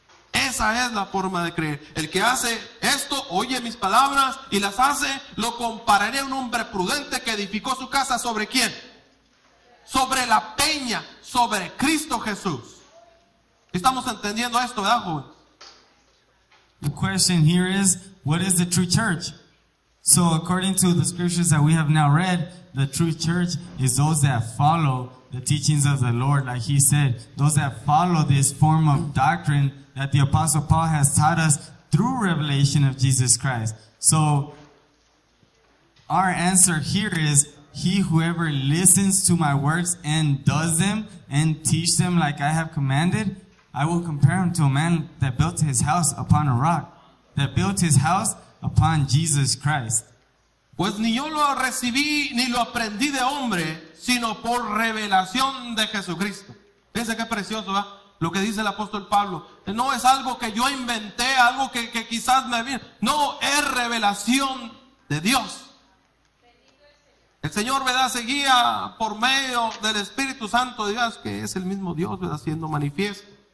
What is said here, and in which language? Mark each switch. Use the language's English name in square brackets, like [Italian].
[Spanish] Esa es la forma de creer. El que hace esto, oye mis palabras y las hace, lo compararé a un hombre prudente que edificó su casa ¿sobre quién? Sobre la peña, sobre Cristo Jesús. Estamos entendiendo esto, ¿verdad, joven? [English] The question here is, what is the true church? So according to the scriptures that we have now read, the true church is those that follow the teachings of the Lord, like he said, those that follow this form of doctrine that the Apostle Paul has taught us through revelation of Jesus Christ. So our answer here is, he whoever listens to my words and does them and teach them like I have commanded, I will compare him to a man that built his house upon a rock, that built his house upon Jesus Christ. [Spanish] Pues ni yo lo recibí ni lo aprendí de hombre, sino por revelación de Jesucristo. Fíjense qué precioso, ¿verdad? Lo que dice el apóstol Pablo. No es algo que yo inventé, algo que quizás me vino. No, es revelación de Dios. El Señor, ¿verdad?, se guía por medio del Espíritu Santo de Dios, que es el mismo Dios, ¿verdad?, siendo manifiesto.